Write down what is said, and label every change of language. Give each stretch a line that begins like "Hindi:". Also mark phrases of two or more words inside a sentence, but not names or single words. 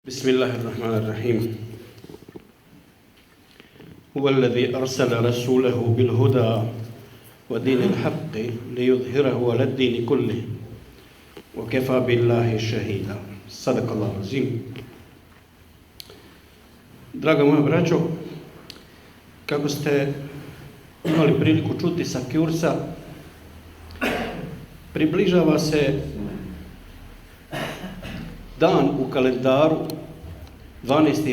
Arabic: بسم الله الرحمن الرحيم هو الذي أرسل رسوله بالهدى ودين الحق ليظهره على الدين كله وكفى بالله شهيدا صدق الله العظيم.
Bosnian: Draga moja braćo, kako ste imali priliku čuti sa kursa, približava se dan u kalendaru 12.